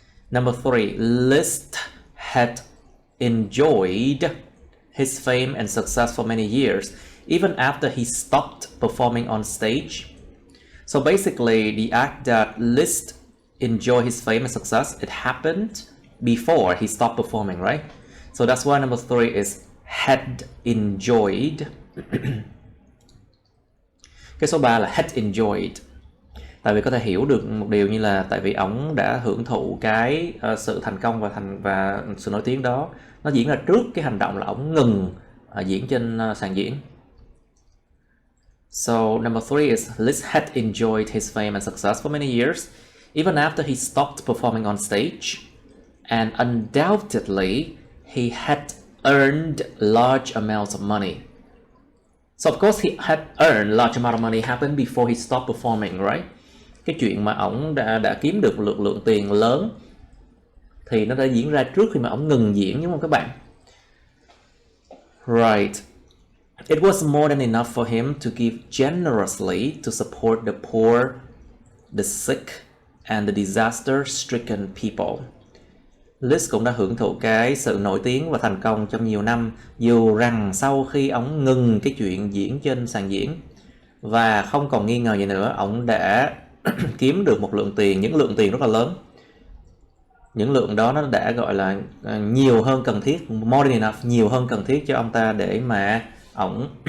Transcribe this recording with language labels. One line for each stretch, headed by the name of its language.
English: Number 3, Liszt had enjoyed his fame and success for many years, even after he stopped performing on stage. So basically, the act that Liszt enjoyed his fame and success, it happened before he stopped performing, right? So that's why number 3 is had enjoyed.
Vietnamese: Cái số 3 là had enjoyed. Tại vì có thể hiểu được một điều như là tại vì ổng đã hưởng thụ cái sự thành công và sự nổi tiếng đó, nó diễn ra trước cái hành động là ổng ngừng diễn trên sàn diễn.
English: So number 3 is Liszt had enjoyed his fame and success for many years, even after he stopped performing on stage, and undoubtedly he had earned large amounts of money. So of course he had earned large amount of money happened before he stopped performing, right?
Vietnamese: Cái chuyện mà ổng đã kiếm được một lượng tiền lớn thì nó đã diễn ra trước khi mà ổng ngừng diễn, đúng không các bạn?
English: Right. It was more than enough for him to give generously to support the poor, the sick, and the disaster-stricken people.
Vietnamese: Liszt cũng đã hưởng thụ cái sự nổi tiếng và thành công trong nhiều năm, dù rằng sau khi ổng ngừng cái chuyện diễn trên sàn diễn và không còn nghi ngờ gì nữa, ổng đã kiếm được một lượng tiền, những lượng tiền rất là lớn. Những lượng đó nó đã gọi là nhiều hơn cần thiết,
English: more than enough,
Vietnamese: nhiều hơn cần thiết cho ông ta để mà ổng